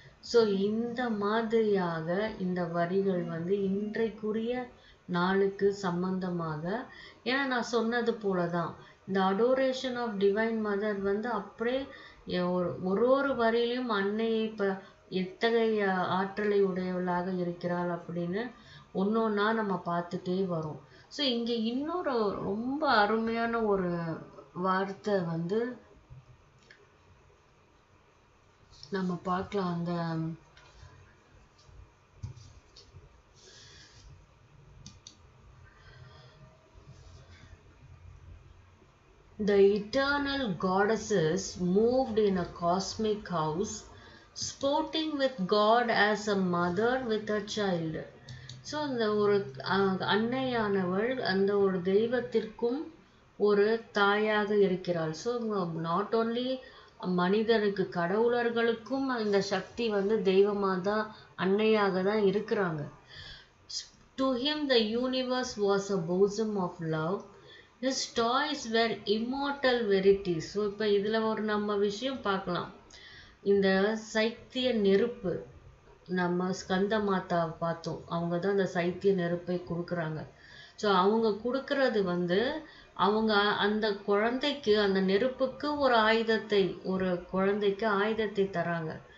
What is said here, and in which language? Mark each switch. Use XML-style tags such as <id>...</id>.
<ta>So இந்த மாதிரியாக இந்த வரிகள் வந்து இன்றைக்குரிய நாளுக்கு சம்பந்தமாக, ஏன்னா நான் சொன்னது போல தான் இந்த</ta> <en>adoration of divine mother</en> <ta>வந்து அப்படியே ஒரு வரியிலையும் அன்னையை இப்போ எத்தகைய ஆற்றலை உடையவளாக இருக்கிறாள் அப்படின்னு ஒன்றொன்னா நம்ம பார்த்துட்டே வரோம். ஸோ இங்கே இன்னொரு ரொம்ப அருமையான ஒரு வார்த்தை வந்து நம்ம பார்க்கலாம்.</ta> <en>அந்த The eternal goddesses moved in a cosmic house, sporting with God as a mother with a child.</en> <ta>So அந்த ஒரு அன்னையானவள் அந்த ஒரு தெய்வத்திற்கும் ஒரு தாயாக இருக்கிறாள். ஸோ</ta> <en>not only</en> <ta>மனிதனுக்கு, கடவுளர்களுக்கும் இந்த சக்தி வந்து தெய்வமாக தான், அன்னையாக தான் இருக்கிறாங்க.</ta> <en>To him the universe was a bosom of love. His toys were immortal verities.</en> <ta>So இப்போ இதில் ஒரு நம்ம விஷயம் பார்க்கலாம். இந்த சைத்திய நெருப்பு, நம்ம ஸ்கந்த மாதாவை பார்த்தோம், அவங்க தான் அந்த சைத்திய நெருப்பை கொடுக்குறாங்க. ஸோ அவங்க கொடுக்கறது வந்து அவங்க அந்த குழந்தைக்கு, அந்த நெருப்புக்கு ஒரு ஆயுதத்தை, ஒரு குழந்தைக்கு ஆயுதத்தை தராங்க.</ta>